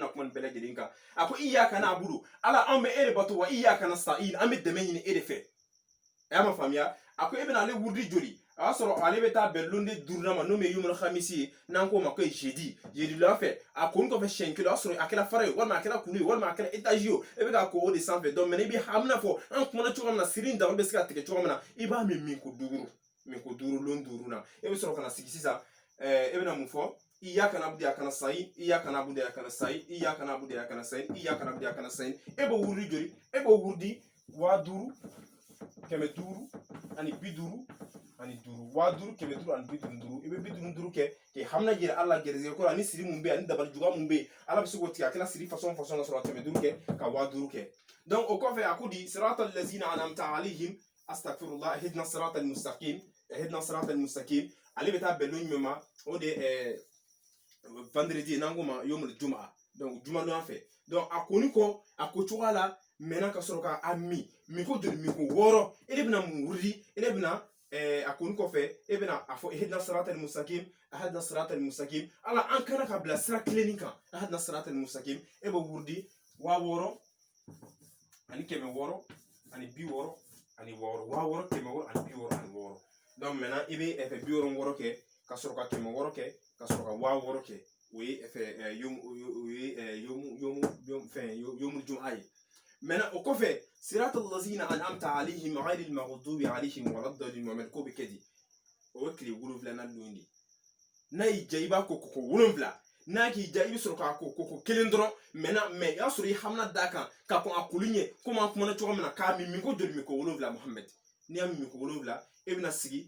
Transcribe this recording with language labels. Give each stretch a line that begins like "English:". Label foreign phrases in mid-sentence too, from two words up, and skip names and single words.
Bambara: bɛna kuma nin bɛɛ lajɛlen kan a ko
Arabic: إياك نعبد
Bambara: ala an bɛ e de bato wa
Arabic: إياك نستعين
Bambara: an bɛ dɛmɛ ɲini e de fɛ a y'a ma faamuya a ko e bɛna ale wurudi joli a y'a sɔrɔ ale bɛ taa bɛn londe 5nan ma n'o bɛ
Arabic: يوم الخميس
Bambara: ye n'an k'o ma ko jeudi wula fɛ a koni kɔfɛ siɲɛ 1 o y'a sɔrɔ a kɛra fara ye walima a kɛra kulu ye walima a kɛra étage ye e bɛ k'a ko o de sanfɛ
French: donc maintenant
Bambara: i bɛ hamina fɔ an kumana cogo min na siri in dabali bɛ se ka tigɛ cogo min na i b'a min ko 5 lon 5 na e bɛ sɔrɔ ka na sigi sisan e bɛna mun fɔ
Arabic: إياك نعبد وإياك نستعين إياك نعبد وإياك نستعين إياك نعبد وإياك نستعين إياك نعبد وإياك نستعين
Bambara: e b'o wurudi joli e b'o wurudi 5000 500 ani 50 ani 5 5000 500 ani 55 i bɛ 55 kɛ k'i hamina yira Allah gɛrɛsɛgɛ ko la ni siri mun bɛ ani dabali juguya mun bɛ ala bɛ se k'o tigɛ a kɛra siri façon ka sɔrɔ 500 kɛ ka 5000 kɛ donc o kɔfɛ a ko di
Arabic: صراط الذين أنعمت عليهم أستغفر الله اهدنا الصراط
Bambara: mustaqim ale bɛ taa bɛn lon jumɛn ma o de vendredi n'an ko ma
Arabic: يوم الجمعة
Bambara: donc juma don fɛ donc a koni kɔ a ko cogoya la maintenant ka sɔrɔ ka a min ko joli min ko 6 e de bɛna mun wurudi e de bɛna a koni kɔfɛ e bɛna a fɔ
Arabic: اهدنا الصراط
Bambara: mustaqim ala an kana ka bila sira kilennin kan
Arabic: اهدنا الصراط المستقيم
Bambara: e bɛ wurudi 6000 ani 600 ani 60 ani 6 60 600 ani 60 ani 6
French: donc maintenant
Bambara: i bɛ 66 kɛ ka sɔrɔ ka 600 kɛ ka sɔrɔ ka 60 kɛ o ye yomul juma ye maintenant o kɔfɛ
Arabic: صراط الذين أنعمت عليهم غير المغضوب عليهم ولا الضالين
Bambara: Muhammad ko bɛ kɛ di o ye tile 7nan don de n'a y'i diya i b'a ko 7 n'a k'i diya i bɛ sɔrɔ k'a ko 1 dɔrɔn
French: maintenant mais
Bambara: i y'a sɔrɔ i hamina d'a kan ka kɔn a koli ɲɛ komi an kumana cogo min na k'a min ko joli min ko 7 Muhammad n'i y'a min ko 7 e bɛna sigi